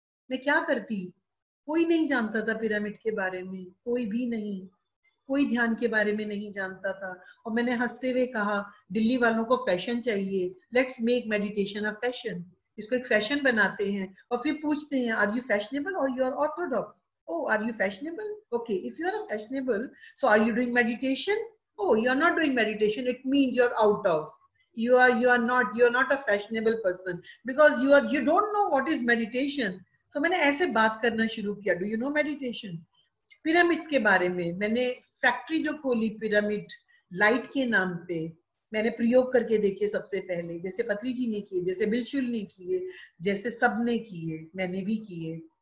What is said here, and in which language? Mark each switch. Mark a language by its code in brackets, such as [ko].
[hi] मैं क्या करती, कोई नहीं जानता था पिरामिड के बारे में, कोई भी नहीं, कोई ध्यान के बारे में नहीं जानता था। और मैंने हंसते हुए कहा, दिल्ली वालों को फैशन चाहिए, [en] Let's make meditation a fashion. [hi] इसको एक फैशन बनाते हैं और फिर पूछते हैं, [en] Are you fashionable और you are orthodox? Oh, are you fashionable? Okay, if you are a fashionable, so are you doing meditation? Oh, you are not doing meditation. It means you are out of. You are not a fashionable person because you don't know what is meditation. [hi] So मैंने ऐसे बात करना शुरू किया. [en] Do you know meditation? [hi] Pyramids के बारे में मैंने फैक्ट्री जो खोली पिरामिड लाइट के नाम पे, मैंने प्रयोग करके देखे सबसे पहले, जैसे पत्री जी ने किए, जैसे बिलशुल ने किए, जैसे सब ने किए, मैंने भी किए।